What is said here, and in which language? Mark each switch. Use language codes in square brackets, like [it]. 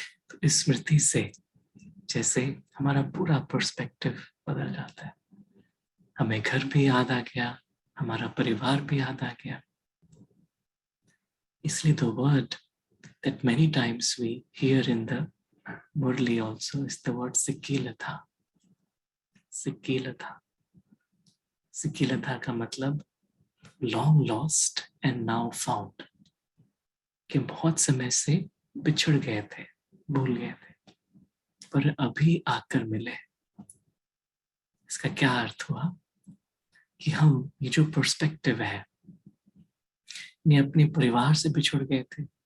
[hi] तो इस स्मृति से जैसे हमारा पूरा पर्सपेक्टिव बदल जाता है, हमें घर भी याद आ गया, हमारा परिवार भी याद आ गया। इसलिए [en] the word that many times we hear in the Murli also is the word Sikilatha. [hi] Sikilatha. Sikilatha का मतलब [en] long lost and now found, [hi] कि बहुत समय से बिछड़ गए थे, भूल गए थे, पर अभी आकर मिले। इसका क्या अर्थ हुआ कि हम ये जो पर्सपेक्टिव है, ये अपने परिवार से बिछड़ गए थे।